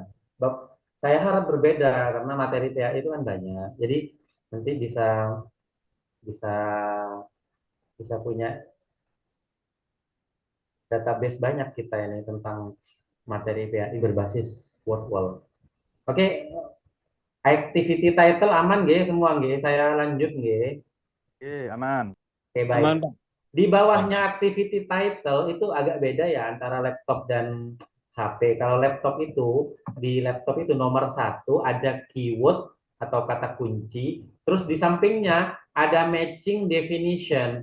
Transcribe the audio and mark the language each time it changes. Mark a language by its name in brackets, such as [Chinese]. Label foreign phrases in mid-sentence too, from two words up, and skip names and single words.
[Indonesian] Saya harap berbeda karena materi PAI itu kan banyak. Jadi nanti bisa bisa bisa punya database banyak kita ini tentang materi PAI berbasis [English] word wall. [Indonesian] Oke, [English] activity title [Indonesian] aman nggih semua nggih. Saya lanjut nggih. Oke, aman. Oke, baik. Aman, Pak. Di bawahnya [English] activity title [Indonesian] itu agak beda ya antara laptop dan HP. Kalau laptop itu, di laptop itu nomor 1 ada keyword atau kata kunci. Terus di sampingnya ada [English] matching definition.